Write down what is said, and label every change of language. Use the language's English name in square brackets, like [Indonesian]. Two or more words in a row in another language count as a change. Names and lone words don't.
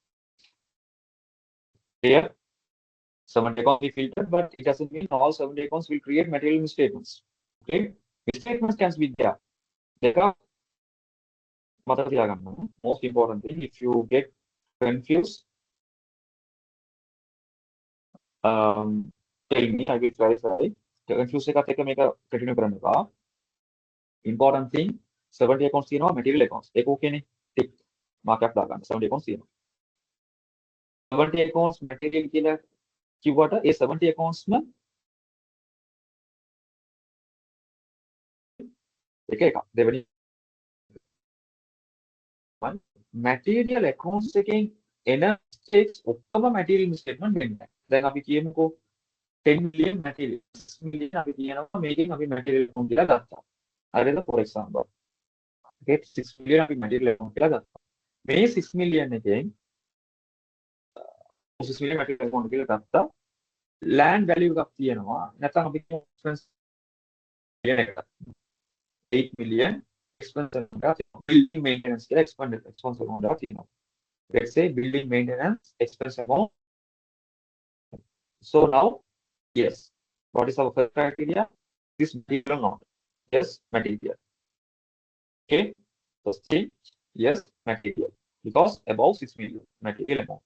[English] Here, 70 accounts we filtered, but it doesn't mean all 70 accounts will create material misstatements. Okay, misstatements can be there. Most important thing, if you get confused, tell me, I will clarify. [Sinhala] Confuse එකත් එක්ක මේක continue කරන්න එපා. [English] Important thing 70 accounts [Sinhala] තියෙනවා [English] material accounts. [Sinhala] ඒක ඕකේනේ. [English] tick mark [Sinhala] එකක් දාගන්න. 70 accounts තියෙනවා. [English] 70 accounts material [Sinhala] කියලා කිව්වට ඒ 70 accounts ම එක එකක්. දෙවෙනි [English] material accounts [Sinhala] එකෙන් එන mistakes ඔක්කොම [English] material statement [Sinhala] වෙන්නේ. දැන් අපි කියමුකෝ [English] 10 million material 6 million [Sinhala] අපි කියනවා මේකෙන් අපි [English] material account [Sinhala] කියලා ගත්තා. හරිද? [English] for example. okay 6 million [Sinhala] අපි [English] material account [Sinhala] කියලා ගත්තා. මේ 6 million එකෙන් [English] 6 million material account [Sinhala] කියලා ගත්තා. [English] land value [Sinhala] එකක් තියෙනවා. නැත්නම් අපි [English] expense million [Sinhala] එකට [English] 8 million expense [Sinhala] එකක් [English] building maintenance [Sinhala] කියලා [English] expense account [Sinhala] එකක් තියෙනවා. [English] let's say building maintenance expense account. So now, yes, what is our first criteria? This material or not? Yes, material. Okay, first thing, yes, material, because above 6 million material amount.